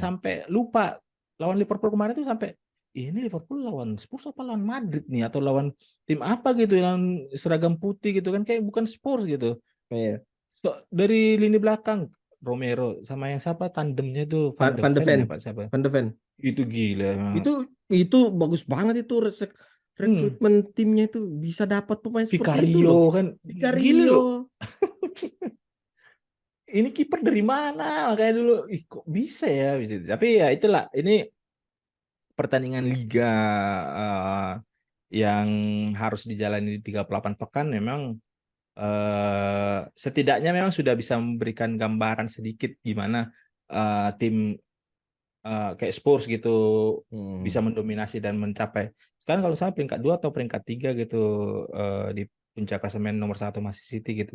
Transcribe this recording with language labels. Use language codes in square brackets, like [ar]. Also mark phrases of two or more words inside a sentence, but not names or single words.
[id] sampai lupa lawan Liverpool kemarin tuh sampai ini Liverpool lawan Spurs apa lawan Madrid nih, atau lawan tim apa gitu yang seragam putih gitu kan, kayak bukan Spurs gitu. Iya. Dari lini belakang Romero sama yang siapa tandemnya tuh Van de Van de Ven Ven. ya Pak siapa? Van de Ven. Itu gila. Itu bagus banget itu rekrutmen timnya itu bisa dapat pemain seperti itu Vicario loh. kan gila loh. Ini kiper dari mana? Makanya dulu kok bisa ya? Tapi ya itulah, ini pertandingan liga yang harus dijalani di 38 pekan memang setidaknya memang sudah bisa memberikan gambaran sedikit gimana tim kayak Spurs gitu bisa mendominasi dan mencapai sekarang kalau saya peringkat 2 atau peringkat 3 gitu di puncak klasemen nomor 1 masih City gitu.